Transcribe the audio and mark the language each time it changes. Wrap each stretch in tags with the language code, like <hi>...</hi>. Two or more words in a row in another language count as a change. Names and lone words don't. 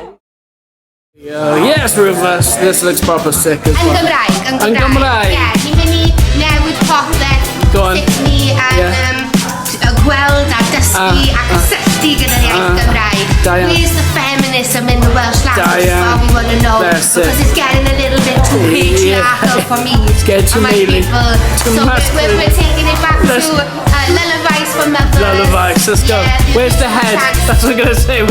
<en>Yes, Rufus, this looks proper sick as well.</en> <cy>Yn Gymraeg. Ie, ni'n mynd I newid popeth sut ni yn gweld a dysgu a cysylltu gyda'r iaith Gymraeg.</cy> <en>Where's the feminism in the Welsh language? That's what we want to know. Because it's getting a little bit too patriarchal for me. It's getting too mealy. So we're taking it back to lullabies for mothers. Lullabies, let's go. Where's the head? That's what I'm going to say.</en>